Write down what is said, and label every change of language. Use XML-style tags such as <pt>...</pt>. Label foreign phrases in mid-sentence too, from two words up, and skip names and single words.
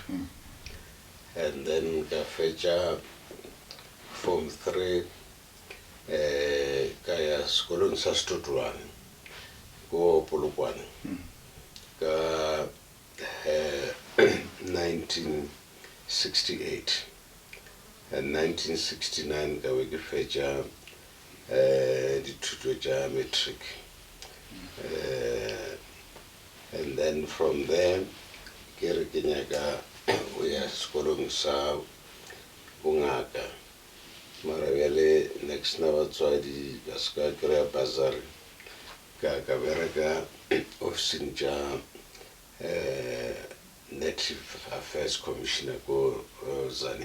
<en>And then</en> <nso>ka fetša Form 3 ka ya sekolong sa Stotolwane ko Polokwane ka 1968. And 1969 ka be ke fetša dithuto tša matric.</nso> <en>And then from there</en> <nso>ke re ke nyaka o ya sekolong sa bongaka mara bjale next na batswadi ka ska kry-a bursary ka bereka officing tša Native Affairs Commissioner ko Tzaneen.</nso>